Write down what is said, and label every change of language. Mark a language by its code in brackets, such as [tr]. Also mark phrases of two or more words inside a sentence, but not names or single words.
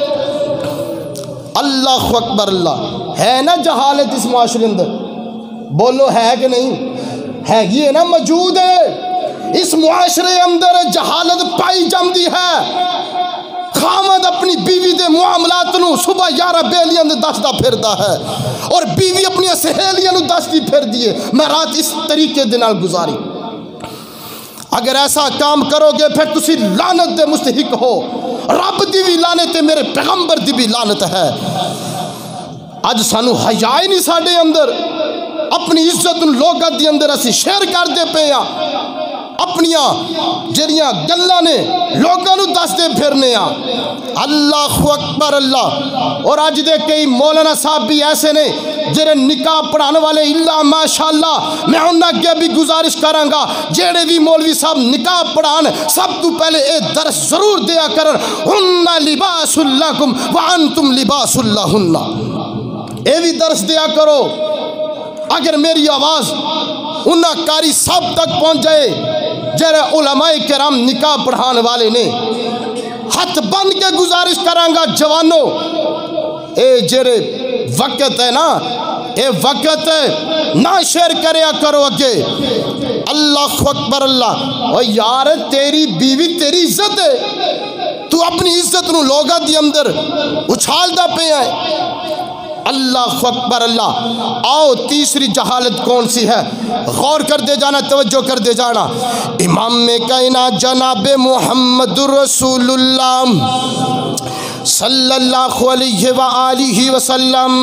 [ar] اللہ اکبر اللہ۔ [ur] ہے نا جہالت اس معاشرے اندر؟ بولو ہے کہ نہیں ہے؟ [pa] یہ نا موجود ہے اس معاشرے اندر، جہالت پائی جاندی ہے۔ خامد اپنی بیوی دے معاملات نو صبح 11 بیلیاں دے دسدا پھردا ہے، اور بیوی اپنی سہیلیاں نو دسدی پھر دیے میں رات اس طریقے دے نال گزاری۔ [ur] اگر ایسا کام کرو گے [pa] پھر تسی لعنت دے مستحق ہو، رب دی بھی لعنت ہے، میرے پیغمبر دی بھی لعنت ہے۔ اج سانو حیا ہی نہیں ساڈے اندر، اپنی عزت لوگاں دے اندر اسی شیئر کر دے پے ہاں، اپنیاں جڑیاں گلاں نے لوگاں نو دس دے پھرنے ہاں۔ [ar] اللہ اکبر اللہ۔ [pa] اور اج دے کئی مولانا صاحب بھی ایسے نے جڑے نکاح پڑھانے والے، اللہ ماشاءاللہ میں انہاں اگے بھی گزارش کراں گا جڑے بھی مولوی صاحب نکاح پڑھان سب تو پہلے اے درس ضرور دیا کرن، [ar] ہن لباس لکم وانتم لباس لہن، [pa] اے بھی درس دیا کرو۔ اگر میری آواز انہاں کاری سب تک پہنچ جائے جڑے علماء کرام نکاح پڑھان والے نے، ہاتھ بند کے گزارش کراں گا جوانوں، اے جڑے وقت ہے نا، اے وقت ہے نہ شیئر کریا کرو اگے۔ [ar] اللہ اکبر اللہ۔ [pa] اور یار تیری بیوی تیری عزت ہے، تو اپنی عزت نو لوگاں دی اندر اچھال دا پہ ہے۔ [ar] اللہ اکبر اللہ۔ [ur] آؤ تیسری جہالت کون سی ہے، غور کر دے جانا، توجہ کر دے جانا۔ امام کائنات جناب محمد رسول اللہ [ar] صلی اللہ علیہ وآلہ وسلم۔